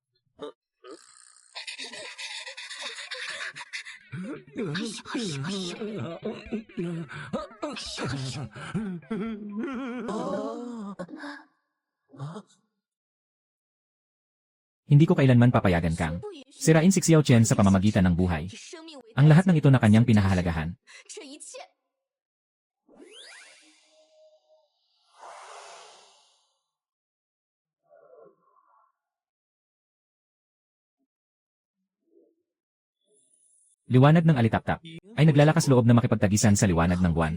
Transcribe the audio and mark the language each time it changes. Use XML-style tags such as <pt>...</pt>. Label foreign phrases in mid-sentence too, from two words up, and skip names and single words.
<tl>Hindi ko kailanman papayagan kang</tl> <zh>不允许</zh> <tl>sirain si Xiao Chen sa pamamagitan ng buhay.</tl> <zh>以生命为</zh> <tl>Ang lahat ng ito na kanyang pinahahalagahan.</tl> <zh>这一切</zh> <tl>Liwanag ng alitaptap ay naglalakas loob na makipagtagisan sa liwanag ng buwan.</tl>